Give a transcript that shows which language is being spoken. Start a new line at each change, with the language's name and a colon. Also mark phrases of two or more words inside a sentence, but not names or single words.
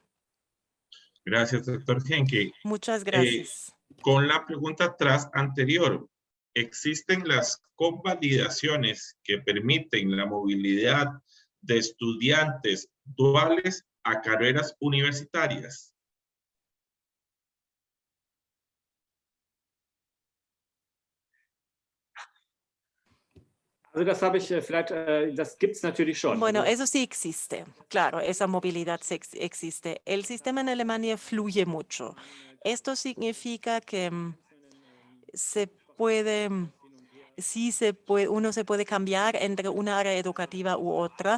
Spanish: Gracias, doctor Henke. Muchas gracias. Con la pregunta anterior, ¿existen las convalidaciones que permiten la movilidad de estudiantes duales a carreras universitarias?
German: Das gibt es natürlich schon.
Spanish: Bueno, eso sí existe. Claro, esa movilidad existe. El sistema en Alemania fluye mucho. Esto significa que se puede sí uno se puede cambiar entre una área educativa u otra.